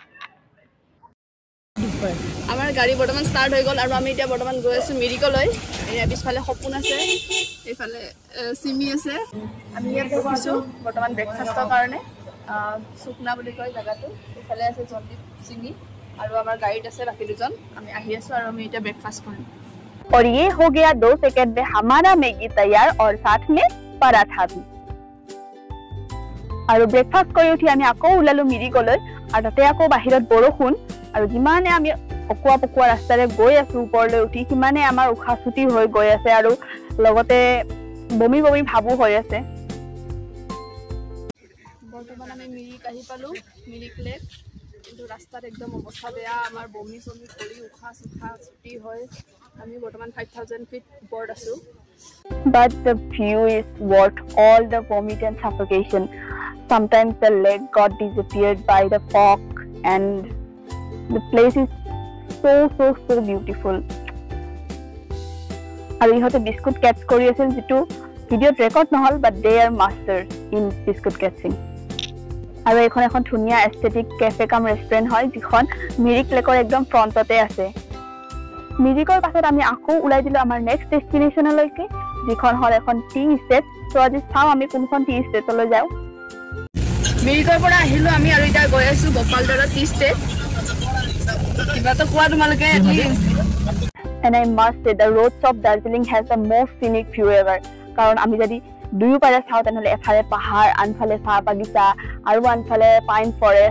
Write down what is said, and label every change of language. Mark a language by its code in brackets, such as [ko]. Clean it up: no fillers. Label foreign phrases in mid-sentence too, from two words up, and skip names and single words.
[as] আমাৰ গাড়ী বৰ্তমান ষ্টাৰ্ট হৈ গ'ল আৰু আমি এতিয়া বৰ্তমান গৈ আছোঁ মিৰিকলৈ। এয়া পিছফালে সপোন আছে, এইফালে চিমি আছে। আমি ইয়াত বহিছোঁ বৰ্তমান ব্ৰেকফাষ্টৰ কাৰণে। সুকনা বুলি কয় জেগাটো। এইফালে আছে জনদীপ, চিমি আৰু আমাৰ গাড়ীত আছে বাকী দুজন। আমি আহি আছোঁ আৰু আমি এতিয়া ব্ৰেকফাষ্ট কৰিম। [hi] और ये हो गया 2 सेकंड में हमारा मैगी तैयार और साथ में पराठा भी। [as] আৰু ব্ৰেকফাষ্ট কৰি উঠি আমি আকৌ ওলালো মিৰিকলৈ আৰু তাতে আকৌ বাহিৰত বৰষুণ আৰু যিমানে আমি অকুৱা পকুৱা ৰাস্তাৰে গৈ আছো ওপৰলৈ উঠি সিমানে আমাৰ উশাহ চুটি হৈ গৈ আছে আৰু লগতে বমি বমি ভাবো হৈ আছে। বৰ্তমান আমি মিৰিক আহি পালো, মিৰিক লেক, কিন্তু ৰাস্তাত একদম অৱস্থা বেয়া। আমাৰ বমি চমি কৰি উশাহ চুশাহ চুটি হয়। আমি বৰ্তমান 5000 ফিট ওপৰত আছো। [en] But the view is worth all the vomit and suffocation. Sometimes the lake got disappeared by the fog and the place is so beautiful. [as] আৰু ইহঁতে [en] biscuit catch [as] কৰি আছিল যিটো ভিডিঅ'ত ৰেকৰ্ড নহল, [en] but they are masters in biscuit catching. [as] আৰু এখন ধুনীয়া [en] aesthetic cafe come restaurant [as] হয় যিখন মিৰিক লেকৰ একদম ফ্ৰণ্টতে আছে। মিৰিকৰ পাছত আমি আকৌ ওলাই দিলো আমাৰ [en] next destination [as] যিখন হ'ল এখন [en] tea estate. [as] চ' আজি চাওঁ আমি কোনখন [en] tea estate [as] যাওঁ। মিৰিকৰ পৰা আহিলো আমি আৰু এতিয়া গৈ আছো গোপালদাৰৰ [en] tea estate. [as] কিবা তো কোৱা তোমালোকে। [en] And I must say the roads of Darjeeling has the most scenic view ever. [as] কাৰণ আমি যদি দুয়ো পাৰে চাওঁ তেনেহ'লে এফালে পাহাৰ, আনফালে চাহ বাগিচা আৰু আনফালে [en] pine forest.